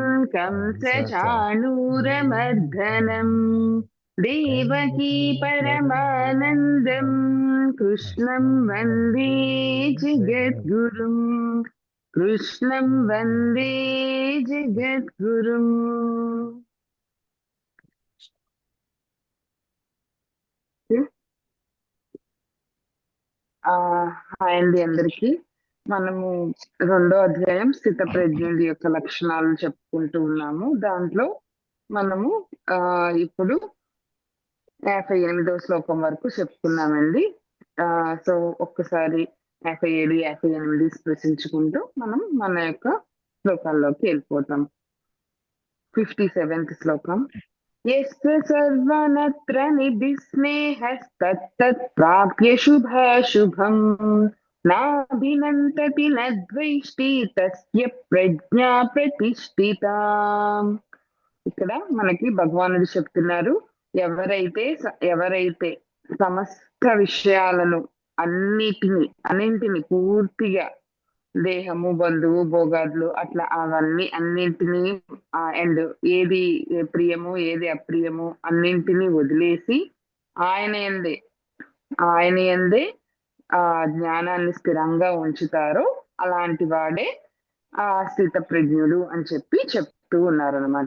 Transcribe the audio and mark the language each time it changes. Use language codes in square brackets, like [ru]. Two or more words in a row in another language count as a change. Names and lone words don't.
[sa] कंसचाणूरमर्दनम् देवकी कंसचाणूरमर्दनं परमानन्दम् कृष्णं कृष्णं वन्दे वन्दे जगद्गुरुम् जगद्गुरुं कृष्णं वन्दे जगद्गुरुम्. [te] ఆ హాయ్ అండి అందరికి. మనము రెండో అధ్యాయం స్థిత ప్రజ్ఞుల యొక్క లక్షణాలు చెప్పుకుంటూ ఉన్నాము. దాంట్లో మనము ఆ ఇప్పుడు 58వ శ్లోకం వరకు చెప్పుకున్నామండి. ఆ సో ఒక్కసారి 57, 58 స్పృశించుకుంటూ మనం మన యొక్క శ్లోకాల్లోకి వెళ్ళిపోతాం. 57th శ్లోకం. [sa] यस्य सर्वनत्र निधिस्नेहस्तत्तत् प्राप्य शुभाशुभम् नाभिनन्दति न ద్వేష్టి తస్య ప్రజ్ఞా ప్రతిష్ఠిత. [te] ఇక్కడ మనకి భగవానుడు చెప్తున్నారు, ఎవరైతే సమస్త విషయాలను అన్నింటిని పూర్తిగా దేహము, బంధువు, భోగాదులు అట్లా అవన్నీ అన్నింటినీ అండ్ ఏది ప్రియము, ఏది అప్రియము అన్నింటినీ వదిలేసి ఆయన యందే ఆయన యందే జ్ఞానాన్ని స్థిరంగా ఉంచుతారో అలాంటి వాడే స్థిత ప్రజ్ఞుడు అని చెప్తూ ఉన్నారనమాట.